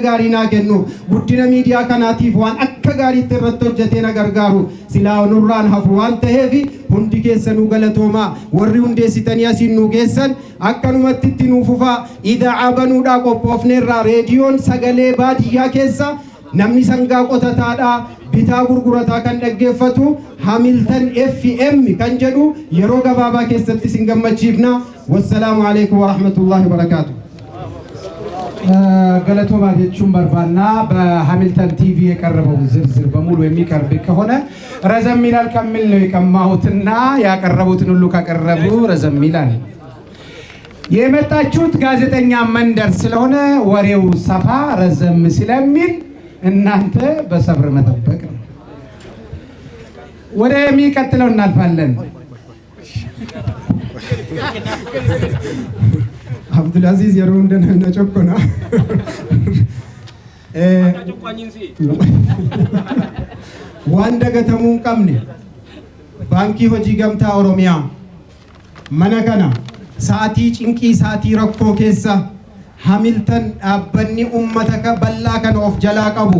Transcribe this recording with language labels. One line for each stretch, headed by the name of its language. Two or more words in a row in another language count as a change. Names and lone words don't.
Oromo: gaarii naa kennuuf guddina miidiyaa kanaatiif waan akka gaariitti irratti hojjetee na gargaaru silaa nurraan hafu waan ta'eef hundi keessanuu galatoomaa warri hundeessitanii asiin nu geessan akkanumatti itti nuufufaa idaa'aa banuudhaa qophoofneerraa reediyoon sagalee baadiyyaa keessa namni sangaa qotataadhaa bitaa gurgurataa kan dhaggeeffatu Hamilton FM kan jedhu yeroo gabaabaa keessatti sin gammachiifna
Arabic: والسلام عليكم ورحمة الله وبركاته
Oromo: Galatoomaa jechuun barbaanna
Amharic: በሃሚልተን ቲቪ የቀረበው ዝርዝር በሙሉ የሚቀርብ ከሆነ ረዘም ይላል ከሚል ነው የቀማሁትና ያቀረቡትን ሁሉ ካቀረቡ ረዘም ይላል። የመጣችሁት ጋዜጠኛ መንደር ስለሆነ ወሬው ሰፋ ረዘም ስለሚል እናንተ በሰብር መጠበቅ ነው። ወደ የሚቀጥለው እናልፋለን።
Oromo: Abdulaziz yeroo hundaa na chokkona waan dagatamuu hin qabne baankii hojii gamtaa Oromiyaa mana kana sa'aatii cinqii sa'aatii rakkoo keessa Hamilton dhaabbanni uummata bal'aa kana of jalaa qabu